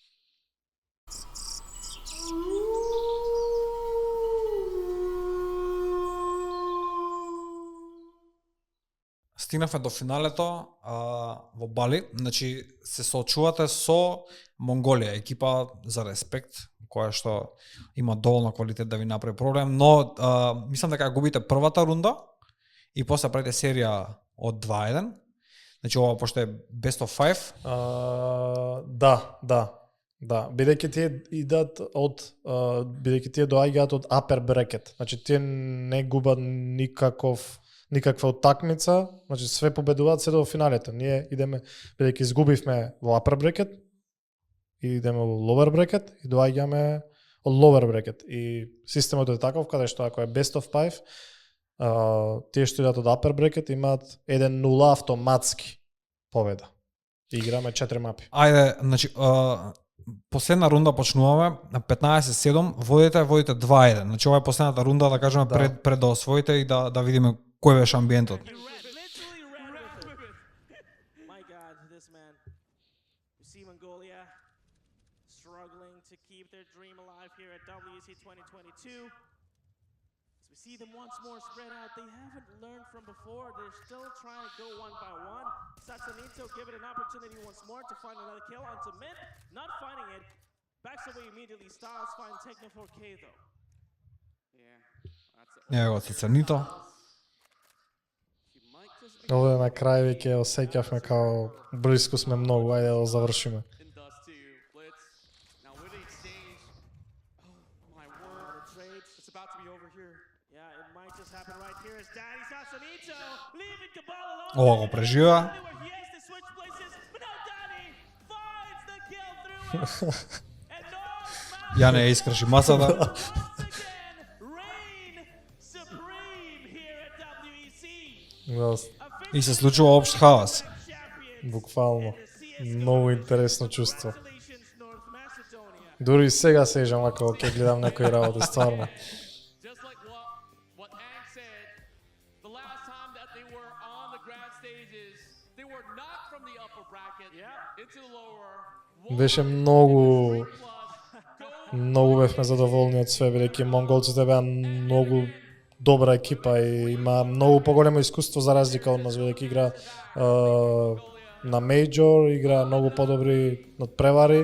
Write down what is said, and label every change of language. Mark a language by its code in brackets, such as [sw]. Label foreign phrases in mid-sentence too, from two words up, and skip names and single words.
[mk] Стигнавме до финалето во Бали, значи се соочувате со Монголија, екипа за респект, која што има доволно квалитет да ви направи проблем, но мислам дека губите првата рунда и после правите серија од 2-1. Значи ова пошто е [en] best of 5. [mk] Да, бидејќи тие идат бидејќи тие доаѓаат од [en] upper bracket. [mk] Значи тие не губат никаква утакмица, значи све победуваат се до финалето. Ние идеме, бидејќи изгубивме во [en] upper bracket, [mk] и идеме во [en] lower bracket [mk] и доаѓаме од [en] lower bracket. [mk] И системот е таков каде што ако е [en] best of 5, [mk] тие што идат од [en] upper bracket [mk] имаат 1-0 автоматски победа. И играме 4 мапи. Ајде, значи последна рунда почнуваме на 15-7, водите 2-1. Значи ова е последната рунда, да кажеме, Да. пред да освоите и да видиме кој беше амбиентот. [en] Literally ran with it. My God, this man. You see Mongolia struggling to keep their dream alive here at WEC 2022. As we see them once more spread out, they haven't learned from before. They're still trying to go one by one. Satsanito give it an opportunity once more to find another kill onto mid. Not finding it. Backs away immediately. Styles find Techno 4K though. [mk] Ево Цицанито. Овде на крај веќе осеќавме као блиску сме многу, ајде да завршиме. [en] Yeah, it might just happen right here as Daddy Satsanito leaving Cabal alone. [mk] Ова го преживува. [en] Where he has to switch places, but now Daddy finds the kill through it. And North [mk] Јане ја искрши масата. [en] once again reign supreme here at WEC. [mk] Да, И се случува општ хаос. буквално. Многу интересно чувство. [en] Congratulations, North Macedonia. [mk] Дури и сега сеќам ако ќе гледам некои работи, стварно. [en] Just like what Ang said, the last time that they were on the grand stages, they were not from the upper bracket into the lower. [mk] Беше многу бевме задоволни од све, бидејќи монголците беа многу добра екипа и има многу поголемо искуство за разлика од нас, бидејќи игра на мејџор, игра многу подобри од превари.